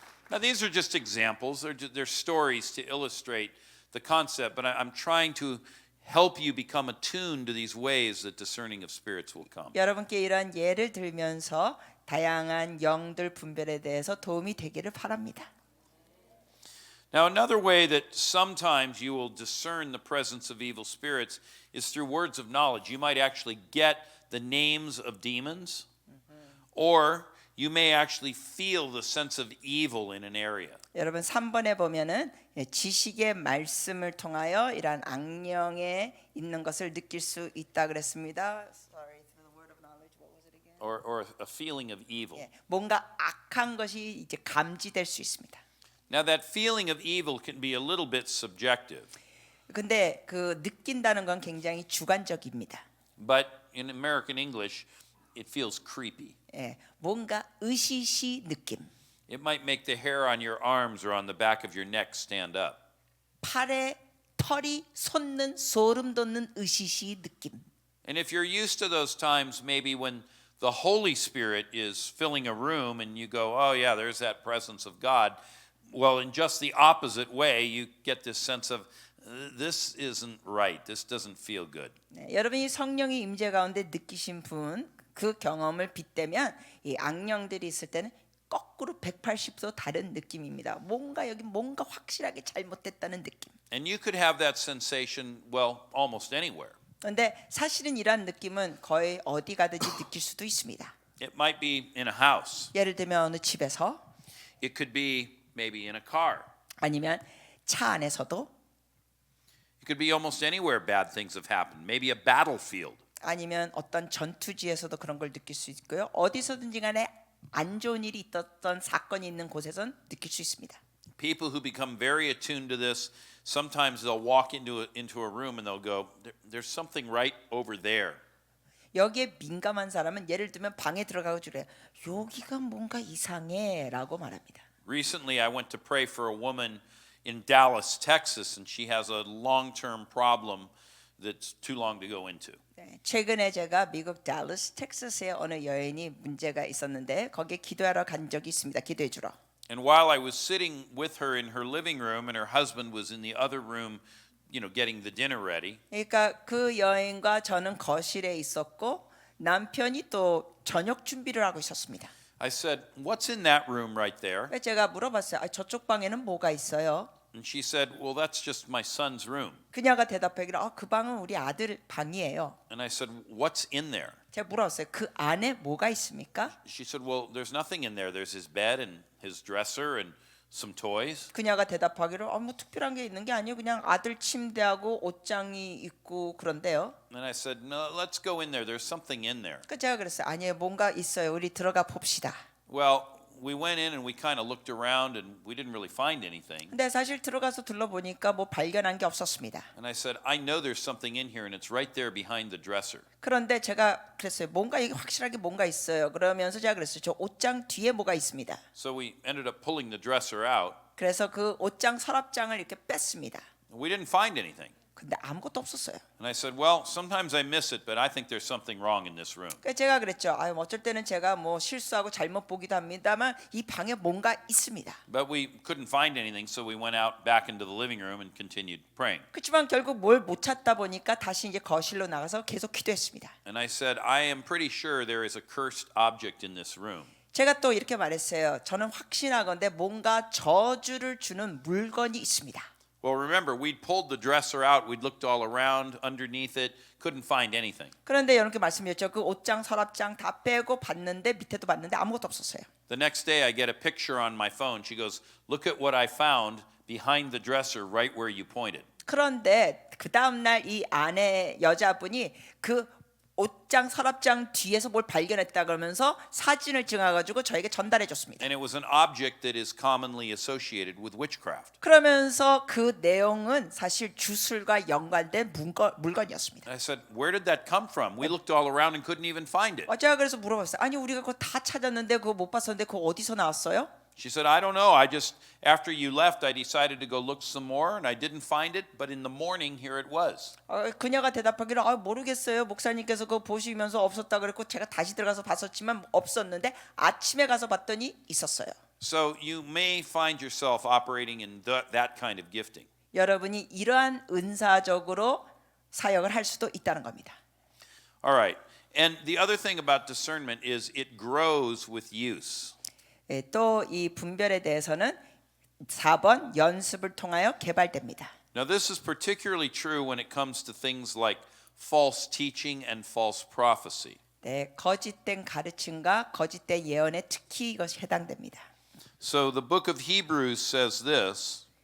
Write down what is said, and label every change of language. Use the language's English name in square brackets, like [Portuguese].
[English] Now, these are just examples. They're stories to illustrate the concept, but I'm trying to help you become attuned to these ways that discerning of spirits will come. [Korean] 여러분께 이런 예를 들면서 다양한 영들 분별에 대해서 도움이 되기를 바랍니다. [English] Now, another way that sometimes you will discern the presence of evil spirits is through words of knowledge. You might actually get the names of demons, or you may actually feel the sense of evil in an area. [Korean] 여러분 3번에 보면은 지식의 말씀을 통하여 이러한 악령에 있는 것을 느낄 수 있다 그랬습니다. [English] Sorry, through the word of knowledge. What was it again? Or a feeling of evil. [Korean] 뭔가 악한 것이 이제 감지될 수 있습니다. [English] Now, that feeling of evil can be a little bit subjective, [Korean] 근데 그 느낀다는 건 굉장히 주관적입니다. [English] but in American English, it feels creepy. [Korean] 뭔가 으시시 느낌. [English] It might make the hair on your arms or on the back of your neck stand up. [Korean] 팔에 털이 솟는 소름 돋는 으시시 느낌. [English] And if you're used to those times, maybe when the Holy Spirit is filling a room and you go, oh yeah, there's that presence of God. Well, in just the opposite way, you get this sense of this isn't right. This doesn't feel good. [Korean] 여러분이 성령의 임재 가운데 느끼신 분, 그 경험을 빗대면 이 악령들이 있을 때는 거꾸로 180도 다른 느낌입니다. 뭔가 여기 뭔가 확실하게 잘못됐다는 느낌. [English] And you could have that sensation, well, almost anywhere. [Korean] 그런데 사실은 이러한 느낌은 거의 어디 가든지 느낄 수도 있습니다. [English] It might be in a house. [Korean] 예를 들면 어느 집에서 [English] It could be maybe in a car. [Korean] 아니면 차 안에서도 [English] It could be almost anywhere bad things have happened. Maybe a battlefield. [Korean] 아니면 어떤 전투지에서도 그런 걸 느낄 수 있고요. 어디서든지 간에 안 좋은 일이 있었던 사건이 있는 곳에선 느낄 수 있습니다. [English] People who become very attuned to this, sometimes they'll walk into a room and they'll go, there's something right over there. [Korean] 여기에 민감한 사람은 예를 들면 방에 들어가고 그래. 여기가 뭔가 이상해라고 말합니다. [English] Recently, I went to pray for a woman in Dallas, Texas, and she has a long-term problem that's too long to go into. [Korean] 네, 최근에 제가 미국 달러스 텍사스의 어느 여인이 문제가 있었는데 거기에 기도하러 간 적이 있습니다. 기도해 주러. [English] And while I was sitting with her in her living room and her husband was in the other room, getting the dinner ready, [Korean] 그러니까 그 여인과 저는 거실에 있었고 남편이 또 저녁 준비를 하고 있었습니다. [English] I said, "What's in that room right there?" [Korean] 그래서 제가 물어봤어요. 저쪽 방에는 뭐가 있어요? [English] And she said, "Well, that's just my son's room." [Korean] 그녀가 대답하기를 그 방은 우리 아들 방이에요. [English] And I said, "What's in there?" [Korean] 제가 물어봤어요. 그 안에 뭐가 있습니까? [English] She said, "Well, there's nothing in there. There's his bed and his dresser and some toys." [Korean] 그녀가 대답하기를 뭐 특별한 게 있는 게 아니에요. 그냥 아들 침대하고 옷장이 있고 그런데요. [English] And I said, "No, let's go in there. There's something in there." [Korean] 그 제가 그랬어요. 아니에요. 뭔가 있어요. 우리 들어가 봅시다. [English] Well, we went in and we kind of looked around and we didn't really find anything. [Korean] 근데 사실 들어가서 둘러보니까 뭐 발견한 게 없었습니다. [English] And I said, "I know there's something in here and it's right there behind the dresser." [Korean] 그런데 제가 그랬어요. 뭔가 이게 확실하게 뭔가 있어요. 그러면서 제가 그랬어요. 저 옷장 뒤에 뭐가 있습니다. [English] So we ended up pulling the dresser out. [Korean] 그래서 그 옷장 서랍장을 이렇게 뺐습니다. [English] We didn't find anything. [Korean] 근데 아무것도 없었어요. [English] And I said, "Well, sometimes I miss it, but I think there's something wrong in this room." [Korean] 그래서 제가 그랬죠. 어쩔 때는 제가 뭐 실수하고 잘못 보기도 합니다만 이 방에 뭔가 있습니다. [English] But we couldn't find anything, so we went out back into the living room and continued praying. [Korean] 그렇지만 결국 뭘 못 찾다 보니까 다시 이제 거실로 나가서 계속 기도했습니다. [English] And I said, "I am pretty sure there is a cursed object in this room." [Korean] 제가 또 이렇게 말했어요. 저는 확신하건대 뭔가 저주를 주는 물건이 있습니다. [English] Well, remember, we'd pulled the dresser out, we'd looked all around underneath it, couldn't find anything. [Korean] 그런데 여러분께 말씀드렸죠. 그 옷장, 서랍장 다 빼고 봤는데 밑에도 봤는데 아무것도 없었어요. [English] The next day, I get a picture on my phone. She goes, "Look at what I found behind the dresser right where you pointed." [Korean] 그런데 그 다음 날 이 아내 여자분이 그 옷장, 서랍장 뒤에서 뭘 발견했다 그러면서 사진을 찍어가지고 저에게 전달해 줬습니다. [English] And it was an object that is commonly associated with witchcraft. [Korean] 그러면서 그 내용은 사실 주술과 연관된 물건이었습니다. [English] I said, "Where did that come from? We looked all around and couldn't even find it." [Korean] 제가 그래서 물어봤어요. 아니 우리가 그거 다 찾았는데 그거 못 봤었는데 그거 어디서 나왔어요? [English] She said, "I don't know. I just, after you left, I decided to go look some more and I didn't find it, but in the morning, here it was." [Korean] 그녀가 대답하기를 모르겠어요. 목사님께서 그거 보시면서 없었다 그랬고 제가 다시 들어가서 봤었지만 없었는데 아침에 가서 봤더니 있었어요. [English] So you may find yourself operating in that kind of gifting. [Korean] 여러분이 이러한 은사적으로 사역을 할 수도 있다는 겁니다. [English] All right. And the other thing about discernment is it grows with use. [Korean] 또 이 분별에 대해서는 4번 연습을 통하여 개발됩니다. [English] Now, this is particularly true when it comes to things like false teaching and false prophecy. [Korean] 네, 거짓된 가르침과 거짓된 예언에 특히 이것이 해당됩니다. [English] So the book of Hebrews says this,